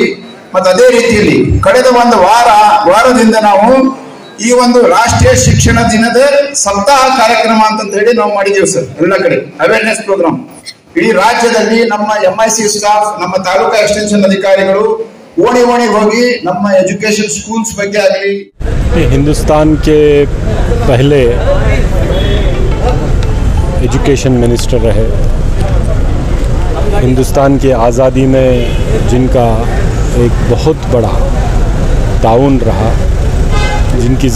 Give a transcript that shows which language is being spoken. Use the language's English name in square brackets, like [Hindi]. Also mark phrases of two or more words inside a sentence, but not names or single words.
[Kannada] ಮತ್ತೆ ಅದೇ ರೀತಿಯಲ್ಲಿ ಕಳೆದ ಒಂದು ವಾರದಿಂದ ನಾವು ಈ ಒಂದು ರಾಷ್ಟ್ರೀಯ ಶಿಕ್ಷಣ ದಿನದ ಸಪ್ತಾಹ ಕಾರ್ಯಕ್ರಮ ಅಂತ ಹೇಳಿ ನಾವು ಮಾಡಿದೀವಿ ಸರ್. ಎಲ್ಲ ಕಡೆ [English] awareness program [Kannada] ಇಡೀ ರಾಜ್ಯದಲ್ಲಿ ನಮ್ಮ [English] MIC staff, [Kannada] ನಮ್ಮ ತಾಲೂಕಾ ಎಕ್ಸ್ಟೆನ್ಷನ್ ಅಧಿಕಾರಿಗಳು ಓಣಿ ಹೋಗಿ ನಮ್ಮ [English] education schools [Kannada] ಬಗ್ಗೆ ಆಗಲಿ. [Hindi] हिंदुस्तान के पहले [English] education minister [Hindi] रहे, हिंदुस्तान की आज़ादी में जिनका एक बहुत बड़ा ताउन रहा, जिनकी